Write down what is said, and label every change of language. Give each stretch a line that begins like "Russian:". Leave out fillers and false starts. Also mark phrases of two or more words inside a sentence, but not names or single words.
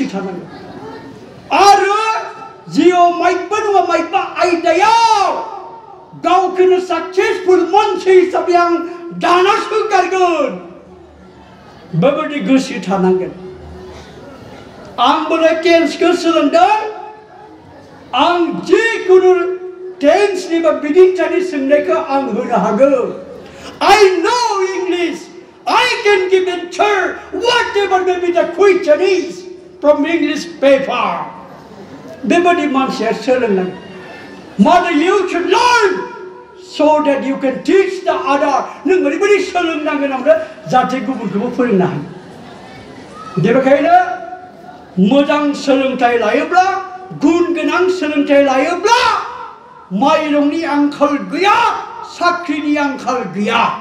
Bodo: थानांगोन आरो जिउआव माइबा नङा माइबा आयदायाव गावखौनो साक्सेसफुल मानसि हिसाबै आं दाना होगारगोन बेबायदि गोसो थानांगोन आंबो टेन्सखौ सोलोंदों आं जिखुनु टेन्सनि बा बिदिन्थि सोंनायखौ आं होनो हागौ
English: I know English I can give answer whatever may be the question is from English paper
Bodo: बेबायदि मानसिया सोलोंनांगौ
English: Mother you should learn so that you can teach the other
Bodo: नों ओरैबायदि सोलोंनांगोन ओमफ्राय जाहाथे गुबुनखौबो फोरोंनो हायो बेनिखायनो मोजां सोलोंथाइ लायोब्ला गुन गोनां सोलोंथाइ लायोब्ला माइरंनि आंखाल गैया साख्रिनि आंखाल गैया